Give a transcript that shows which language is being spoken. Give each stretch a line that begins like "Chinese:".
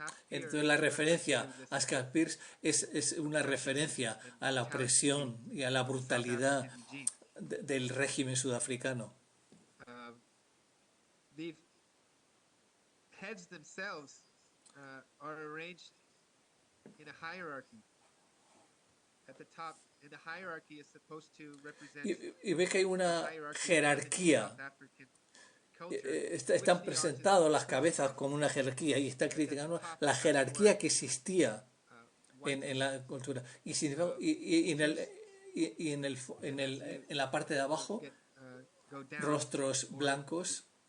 Spanish: Entonces la referencia a Caspir es una referencia a la opresión y a la brutalidad del régimen sudafricano.
English: Heads themselves are arranged in a hierarchy. At the top, and the hierarchy is supposed to represent.
Spanish: Y ve que hay una jerarquía. Están presentados las cabezas como una jerarquía y está criticando la jerarquía que existía en la cultura. Y en la parte de abajo, rostros blancos.